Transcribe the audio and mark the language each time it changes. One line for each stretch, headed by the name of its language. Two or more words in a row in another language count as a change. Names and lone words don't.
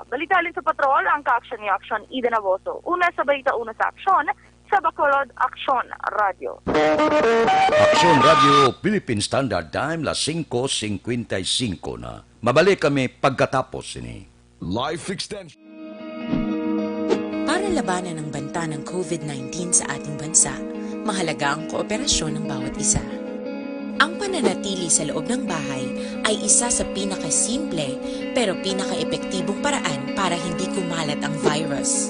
Hiligaynon: Balitalin sa patrol, ang ka-action ni Action Eden Aboso. Una sa balita, una sa aksyon, sa Bacolod Action Radio. Action Radio
English: Philippine Standard Time,
Hiligaynon: las 5:55 na. Mabalik kami pagkatapos ini.
Filipino: Life Extension. Para labanan ang banta ng COVID-19 sa ating bansa, mahalaga ang kooperasyon ng bawat isa. Ang pananatili sa loob ng bahay ay isa sa pinakasimple pero pinaka-epektibong paraan para hindi kumalat ang virus.